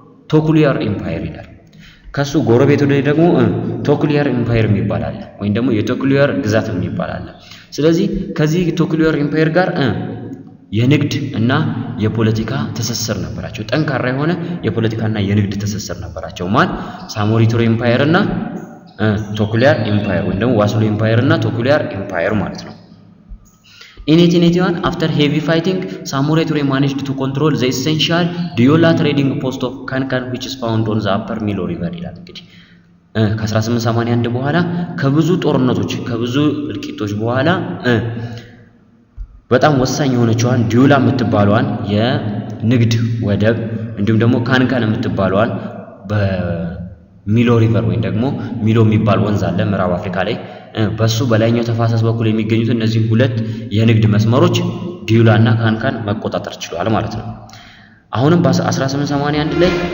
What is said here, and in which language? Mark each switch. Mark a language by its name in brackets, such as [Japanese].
[Amharic] ቶኩሊያር ኢምፓየር ይላል። ከሱ ጎረቤቱ ደግሞ ቶኩሊያር ኢምፓየር የሚባል አለ ወይም ደግሞ የቶኩሊያር ግዛት የሚባል አለ። ስለዚህ ከዚህ ቶኩሊያር ኢምፓየር ጋር የንግድ እና የፖለቲካ ትስስር ነበራቸው። ጠንካራ የሆነ የፖለቲካና የንግድ ትስስር ነበራቸው። ማን? ሳሞሪ ቱሬ ኢምፓየር እና ቶኩሊያር ኢምፓየር ወይም ደግሞ ዋስሎ ኢምፓየር እና ቶኩሊያር ኢምፓየር ማለት ነው። [English] In 1881, after heavy fighting, Samory Ture managed to control the essential Diola trading post of Kankan, which is found on the upper Milo River. [Amharic] እንግዲህ ከ1881 በኋላ ከብዙ ጦርነቶች ከብዙ እልቂቶች በኋላ በጣም ወሳኝ የሆነችዋን ዲዮላ የምትባለዋን የንግድ ወደብ እንዲሁም ደግሞ ካንካን የምትባለዋን በሚሎ ሪቨር ወይም ደግሞ ሚሎ የሚባል ወንዝ አለ ምዕራብ አፍሪካ ላይ በሱ በላይኛው ተፋሰስ በኩል የሚገኙት እነዚህ ሁለት የንግድ መስመሮች ዲዮላ እና ካንካን መቆጣጠር ችሏል ማለት ነው። አሁንም በ1881 ላይ